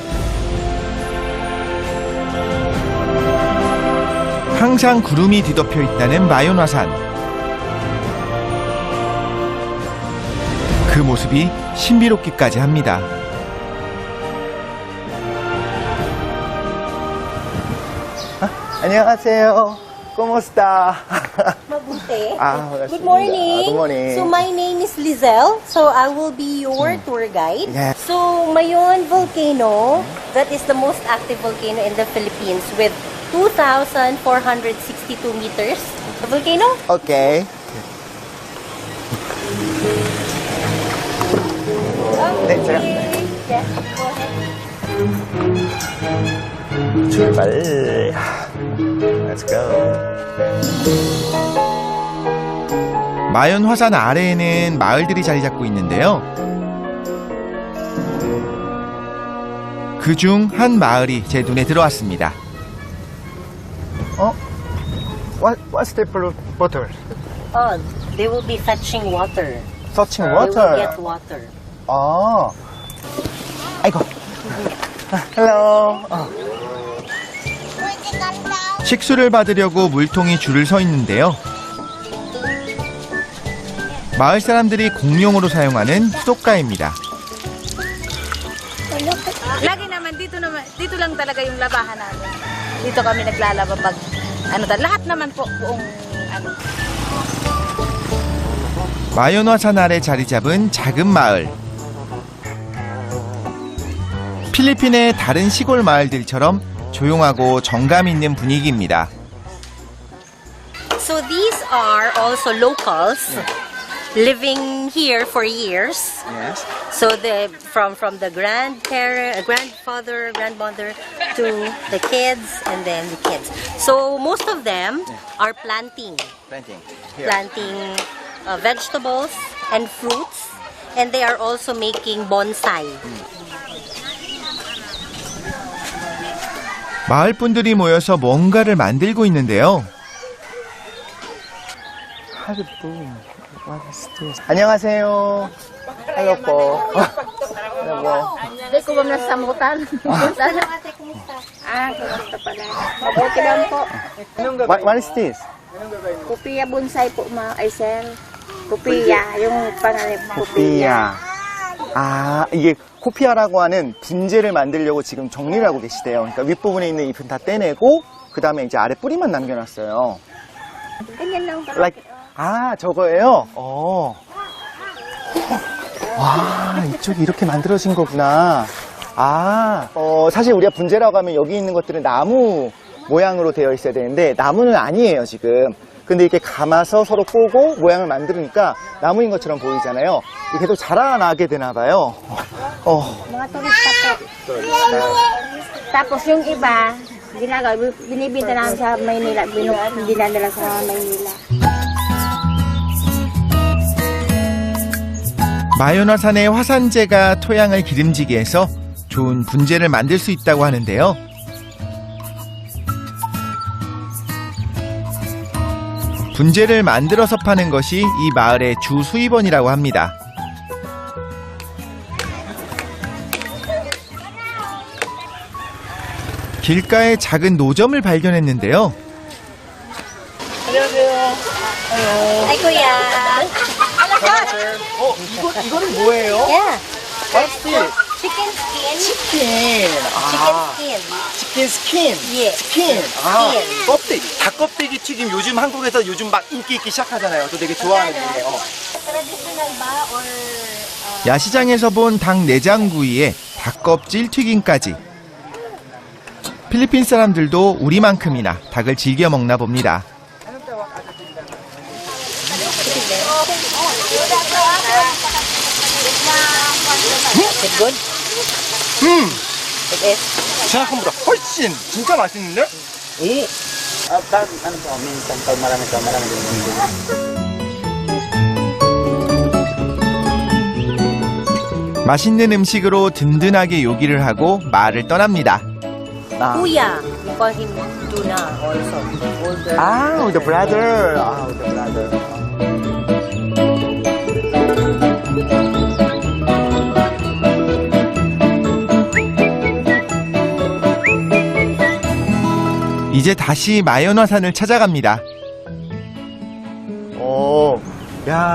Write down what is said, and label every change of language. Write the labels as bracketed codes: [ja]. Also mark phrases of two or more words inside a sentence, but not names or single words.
[ko] 항상 구름이 뒤덮여 있다는 마요나산. 그 모습이 신비롭기까지 합니다. 안녕하세요. [es] ¿Cómo está? [tl] Mabuti. [en] Good Good morning. Good morning. So my name is Lizelle. So I will be your tour guide. Yeah. So Mayon volcano, that is the most active volcano in the Philippines with 2,462 meters. The volcano? [ko] Okay. 네, 제가 [en] Yes, go ahead. 출발. Let's go. [ko] 마연 화산 아래에는 마을들이 자리 잡고 있는데요. 그중 한 마을이 제 눈에 들어왔습니다. [en] What's the water? Oh, they will be fetching water. Searching They will water. get water. [ko] 아이고. Hello. 식수를 받으려고 물통이 줄을 서 있는데요. 마을 사람들이 공용으로 사용하는 수도가입니다. [tl] Lagi naman dito lang talaga yung labahan namin. Dito kami naglalaba pag lahat naman po buong [ko] 마요너산 아래 자리 잡은 작은 마을. 필리핀의 다른 시골 마을들처럼 조용하고 정감 있는 분위기입니다. [en] So these are also locals living here for years. Yes. So from the grandfather, grandmother to the kids and then the kids. So most of them are planting vegetables and fruits, and they are also making bonsai. [ko] 마을 분들이 모여서 뭔가를 만들고 있는데요. 안녕하세요. [tl] Hello po. Hello po. Hindi ko ba nasamutan? Kumusta pala? Mabuti lang po. [en] What is this? [tl] Kupiya bonsai po, Aisel. Kupiya, yung pangalan [ko] 코피아. 아, 이게 코피아라고 하는 분재를 만들려고 지금 정리를 하고 계시대요. 그러니까 윗부분에 있는 잎은 다 떼내고 그 다음에 이제 아래 뿌리만 남겨놨어요. [tl] Ganyan lang ba? [en] Like, [ko] 아, 저거예요? 와, 이쪽이 이렇게 만들어진 거구나. 아, 사실 우리가 분재라고 하면 여기 있는 것들은 나무 모양으로 되어 있어야 되는데 나무는 아니에요, 지금. 근데 이렇게 감아서 서로 꼬고 모양을 만들으니까 나무인 것처럼 보이잖아요. 이게 계속 자라나게 되나 봐요. [tl] Mga turista po. Tapos yung iba, binibinta namin sa Maynila, dinadala sa Maynila. [ko] 마요너산의 화산재가 토양을 기름지게 해서 좋은 분재를 만들 수 있다고 하는데요. 분재를 만들어서 파는 것이 이 마을의 주 수입원이라고 합니다. 길가에 작은 노점을 발견했는데요. [tl] Ay, kuya. [ko] 이거는 뭐예요? [en] Yeah. What's this? Chicken skin. [ko] 치킨. [en] Chicken skin. chicken skin. [ko] 예. 스킨. 아, 스킨. 껍데기. 닭껍데기 튀김 요즘 한국에서 요즘 막 인기 있기 시작하잖아요. 저 되게 좋아하는 분이에요. [en] Traditional ba or [ko] 야시장에서 본 닭 내장구이에 닭껍질 튀김까지. 필리핀 사람들도 우리만큼이나 닭을 즐겨 먹나 봅니다. [en] Is it good? It is. [ko] 생각한 것보다 훨씬 진짜 맛있는데? 오. 맛있는 음식으로 든든하게 요기를 하고 마을을 떠납니다. [en] Kuya. We call him Tuna also. Older. 아, with the brother. 아, with the brother. [ko] 이제 다시 마요너산을 찾아갑니다. 오, 야,